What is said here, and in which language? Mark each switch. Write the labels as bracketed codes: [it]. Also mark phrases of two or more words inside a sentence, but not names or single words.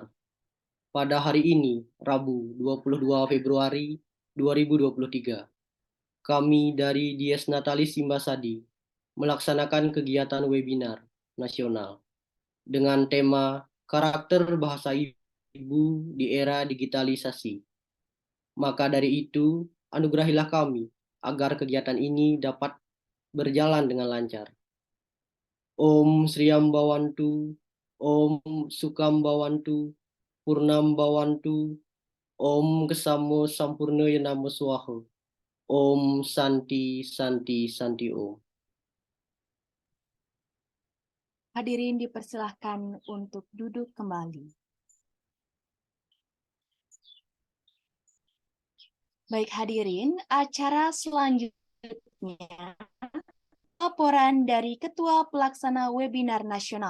[id] Pada hari ini, Rabu 22 Februari 2023, kami dari Dies Natalis Simbasadi melaksanakan kegiatan webinar nasional dengan tema karakter bahasa ibu di era digitalisasi. Maka dari itu, anugerahilah kami agar kegiatan ini dapat berjalan dengan lancar. [sa] ॐ श्रीं भवन्तु ॐ सुखं भवन्तु पूर्णं भवन्तु ॐ क्षमा सम्पूर्णाय नमः स्वाहा ॐ शान्तिः शान्तिः शान्तिः ॐ. [id] Hadirin dipersilahkan untuk duduk kembali. Baik hadirin, acara selanjutnya laporan dari Ketua Pelaksana Webinar Nasional.